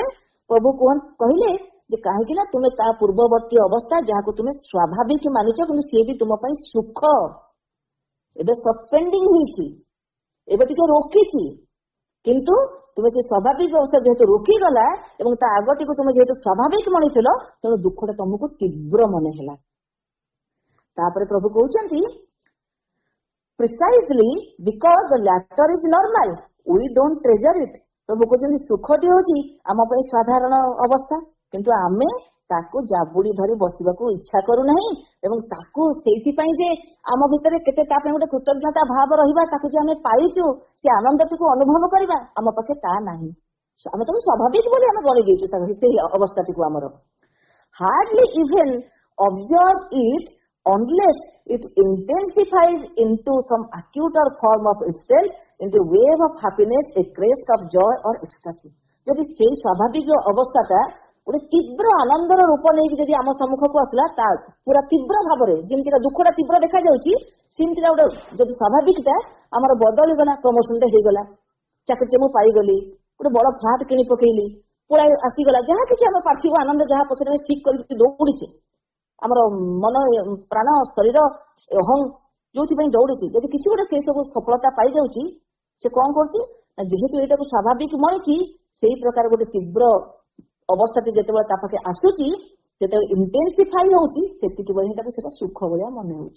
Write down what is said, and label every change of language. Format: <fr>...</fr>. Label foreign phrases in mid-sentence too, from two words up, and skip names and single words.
<or>ପ୍ରଭୁ କହିଲେ ଯେ କାହିଁକି ନା ତୁମେ ତା ପୂର୍ବବର୍ତ୍ତୀ ଅବସ୍ଥା ଯାହାକୁ ତୁମେ ସ୍ୱାଭାବିକ ମାନିଛ, କିନ୍ତୁ ସିଏ ବି ତୁମ ପାଇଁ ସୁଖ, ଏବେ ସସ୍ପେଣ୍ଡିଂ ହେଇଛି, ଏବେ ଟିକେ ରୋକିଛି, କିନ୍ତୁ ତୁମେ ସେ ସ୍ୱାଭାବିକ ଅବସ୍ଥା ଯେହେତୁ ରୋକିଗଲା ଏବଂ ତା ଆଗଟିକୁ ତୁମେ ଯେହେତୁ ସ୍ୱାଭାବିକ ମଣିଥିଲ, ତେଣୁ ଦୁଃଖଟା ତମକୁ ତୀବ୍ର ମନେ ହେଲା। ତାପରେ ପ୍ରଭୁ କହୁଛନ୍ତି</or> <en>precisely because the latter is normal we don't treasure it।</en> <or>ପ୍ରଭୁ କହୁଛନ୍ତି ସୁଖଟି ହଉଛି ଆମ ପାଇଁ ସାଧାରଣ ଅବସ୍ଥା, କିନ୍ତୁ ଆମେ ତାକୁ ଜାବୁଡି ଧରି ବସିବାକୁ ଇଚ୍ଛା କରୁନାହିଁ, ଏବଂ ତାକୁ ସେଇଥିପାଇଁ ଯେ ଆମ ଭିତରେ କେତେ ତା ପାଇଁ ଗୋଟେ କୃତଜ୍ଞତା ଭାବ ରହିବା, ତାକୁ ଯେ ଆମେ ପାଇଛୁ, ସେ ଆନନ୍ଦଟିକୁ ଅନୁଭବ କରିବା, ଆମ ପାଖେ ତା ନାହିଁ। ଆମେ ତାକୁ ସ୍ୱାଭାବିକ ବୋଲି ଆମେ ଗଣି ଦେଇଛୁ ସେଇ ଅବସ୍ଥାଟିକୁ ଆମର।</or> <en>hardly even observe it unless it intensifies into some acuter form of itself, into a wave of happiness, a crest of joy or ecstasy.</en> <or>ଯଦି ସେଇ ସ୍ୱାଭାବିକ ଅବସ୍ଥାଟା ଗୋଟେ ତୀବ୍ର ଆନନ୍ଦର ରୂପ ନେଇକି ଯଦି ଆମ ସମ୍ମୁଖକୁ ଆସିଲା, ତା ପୁରା ତୀବ୍ର ଭାବରେ, ଯେମିତିକା ଦୁଃଖଟା ତୀବ୍ର ଦେଖାଯାଉଛି, ସେମିତିକା ଗୋଟେ ଯଦି ସ୍ୱାଭାବିକଟା ଆମର ବଦଳିଗଲା, ପ୍ରମୋସନଟା ହେଇଗଲା, ଚାକିରିଟେ ମୁଁ ପାଇଗଲି, ଗୋଟେ ବଡ ଫ୍ଲାଟ କିଣି ପକେଇଲି, ପଳାଇ ଆସିଗଲା, ଯାହା କିଛି ଆମ ପାର୍ଥିବ ଆନନ୍ଦ ଯାହା ପଛରେ ଆମେ ଠିକ କରିକି ଦୌଡ଼ିଛେ, ଆମର ମନ ପ୍ରାଣ ଶରୀର ଅହଂ ଯୋଉଥିପାଇଁ ଦୌଡ଼ିଛି, ଯଦି କିଛି ଗୋଟେ ସେଇ ସବୁ ସଫଳତା ପାଇଯାଉଛି, ସେ କଣ କରୁଛି ନା ଯେହେତୁ ଏଇଟାକୁ ସ୍ୱାଭାବିକ ମଣିଛି, ସେଇ ପ୍ରକାର ଗୋଟେ ତୀବ୍ର ଅବସ୍ଥାଟି ଯେତେବେଳେ ତା ପାଖେ ଆସୁଛି, ଯେତେବେଳେ ଇଣ୍ଟେନ୍ସିଫାଇ ହଉଛି, ସେତିକି ବେଳେ ତାକୁ ସେଟା ସୁଖ ଭଳିଆ ମନେ ହଉଛି।</or>